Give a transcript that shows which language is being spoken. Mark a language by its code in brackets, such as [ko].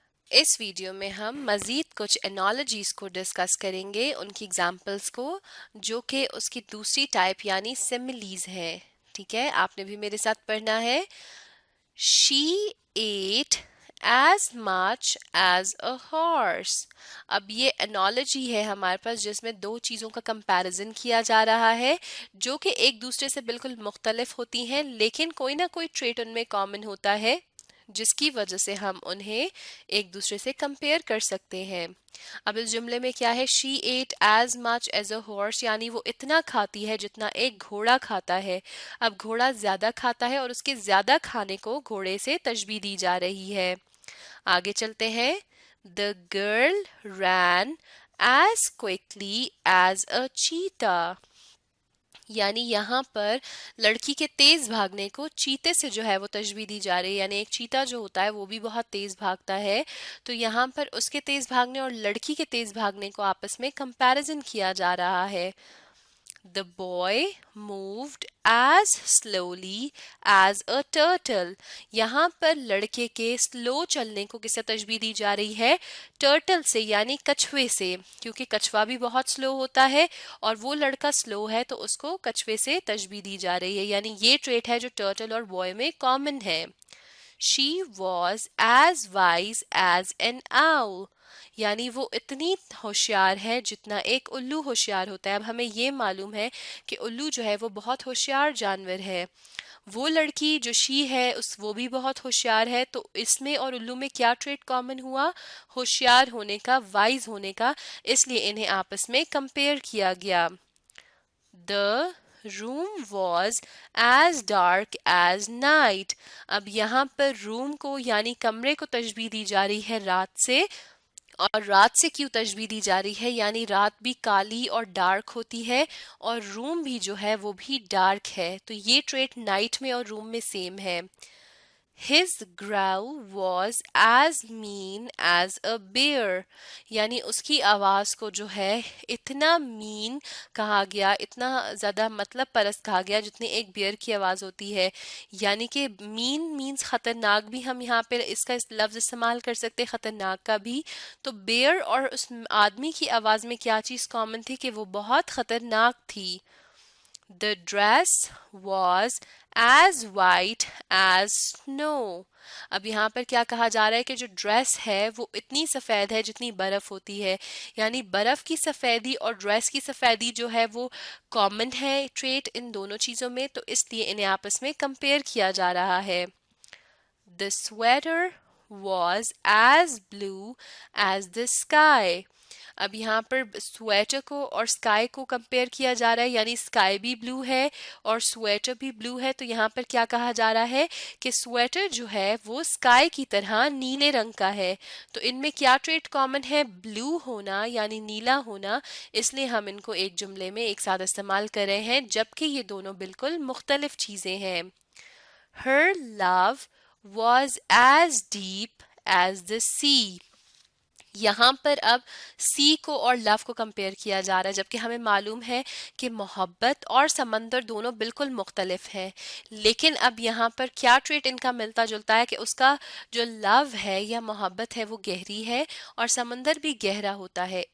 [ur] اس video میں ہم مزید کچھ انالوجیز کو ڈسکس کریں گے، ان کی ایگزامپلس کو، جو کہ اس کی دوسری ٹائپ یعنی سملیز ہے. ٹھیک ہے، آپ نے بھی میرے ساتھ پڑھنا ہے. [en] She ate as much as a horse. [ur] اب یہ انالوجی ہے ہمارے پاس جس میں دو چیزوں کا کمپیریزن کیا جا رہا ہے جو کہ ایک دوسرے سے بالکل مختلف ہوتی ہیں، لیکن کوئی نہ کوئی ٹریٹ ان میں کامن ہوتا ہے جس کی وجہ سے ہم انہیں ایک دوسرے سے کمپیئر کر سکتے ہیں. اب اس جملے میں کیا ہے؟ [en] she ate as much as a horse, [ur] یعنی وہ اتنا کھاتی ہے جتنا ایک گھوڑا کھاتا ہے. اب گھوڑا زیادہ کھاتا ہے اور اس کے زیادہ کھانے کو گھوڑے سے تشبیہ دی جا رہی ہے. آگے چلتے ہیں. [en] The girl ran as quickly as a cheetah. [ur] یعنی یہاں پر لڑکی کے تیز بھاگنے کو چیتے سے جو ہے وہ تشبیہ دی جا رہی ہے، یعنی ایک چیتا جو ہوتا ہے وہ بھی بہت تیز بھاگتا ہے، تو یہاں پر اس کے تیز بھاگنے اور لڑکی کے تیز بھاگنے کو آپس میں کمپیریزن کیا جا رہا ہے. [en] The boy moved as slowly as a turtle. [ur] یہاں پر لڑکے کے سلو چلنے کو کس سے تشبیہ دی جا رہی ہے؟ ٹرٹل سے، یعنی کچھوے سے، کیونکہ کچھوا بھی بہت سلو ہوتا ہے اور وہ لڑکا سلو ہے تو اس کو کچھوے سے تشبیہ دی جا رہی ہے. یعنی یہ ٹریٹ ہے جو ٹرٹل اور بوائے میں کامن ہے. [en] She was as wise as an owl. [ur] یعنی وہ اتنی ہوشیار ہے جتنا ایک الو ہوشیار ہوتا ہے. اب ہمیں یہ معلوم ہے کہ الو جو ہے وہ بہت ہوشیار جانور ہے. وہ لڑکی جو شی ہے وہ بھی بہت ہوشیار ہے، تو اس میں اور الو میں کیا ٹریٹ کامن ہوا؟ ہوشیار ہونے کا، وائز ہونے کا، اس لیے انہیں آپس میں کمپیئر کیا گیا. [en] The room was as dark as night. [ur] اب یہاں پر روم کو یعنی کمرے کو تشبیہ دی جا رہی ہے رات سے، اور رات سے کیوں تشبیہ دی جا رہی ہے؟ یعنی رات بھی کالی اور ڈارک ہوتی ہے اور روم بھی جو ہے وہ بھی ڈارک ہے، تو یہ ٹریٹ نائٹ میں اور روم میں سیم ہے. [en] His growl was as mean as a bear. [ur] یعنی اس کی آواز کو جو ہے اتنا مین کہا گیا، اتنا زیادہ مطلب پرست کہا گیا جتنی ایک بیئر کی آواز ہوتی ہے. یعنی کہ مین مینز خطرناک بھی ہم یہاں پہ اس کا لفظ استعمال کر سکتے، خطرناک کا بھی. تو بیئر اور اس آدمی کی آواز میں کیا چیز کامن تھی کہ وہ بہت خطرناک تھی. [en] The dress was as white as snow. [ur] اب یہاں پر کیا کہا جا رہا ہے کہ جو ڈریس ہے وہ اتنی سفید ہے جتنی برف ہوتی ہے. یعنی برف کی سفیدی اور ڈریس کی سفیدی جو ہے وہ کامن ہے ٹریٹ ان دونوں چیزوں میں، تو اس لیے انہیں آپس میں کمپیئر کیا جا رہا ہے. [en] The sweater was as blue as the sky. [ur] اب یہاں پر سویٹر کو اور سکائی کو کمپیئر کیا جا رہا ہے، یعنی سکائی بھی بلو ہے اور سویٹر بھی بلو ہے. تو یہاں پر کیا کہا جا رہا ہے کہ سویٹر جو ہے وہ سکائی کی طرح نیلے رنگ کا ہے. تو ان میں کیا ٹریٹ کامن ہے؟ بلو ہونا یعنی نیلا ہونا. اس لیے ہم ان کو ایک جملے میں ایک ساتھ استعمال کر رہے ہیں جبکہ یہ دونوں بالکل مختلف چیزیں ہیں. [en] Her love was as deep as the sea. [ur] یہاں پر اب سی کو اور لو کو کمپیئر کیا جا رہا ہے، جبکہ ہمیں معلوم ہے کہ محبت اور سمندر دونوں بالکل مختلف ہیں. لیکن اب یہاں پر کیا ٹریٹ ان کا ملتا جلتا ہے کہ اس کا جو لو ہے یا محبت ہے وہ گہری ہے اور سمندر بھی گہرا ہوتا ہے.